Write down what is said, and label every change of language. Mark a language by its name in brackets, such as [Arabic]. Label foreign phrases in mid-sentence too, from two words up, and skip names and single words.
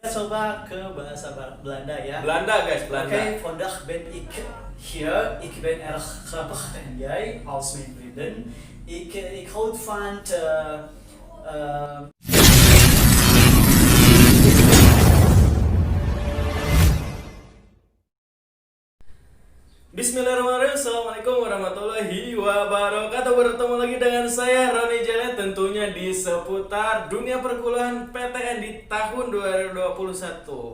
[Indonesian] coba ke bahasa Belanda ya. Belanda guys, Belanda. [Dutch] Oké, vandaag ben ik hier. Ik ben erg grappig en jij als mijn vriendin. Ik houd van [Arabic] بسم الله الرحمن الرحيم. السلام عليكم ورحمة الله وبركاته. [Indonesian] Bertemu lagi dengan saya Roni Janet, tentunya di seputar dunia perkuliahan PTN di tahun 2021.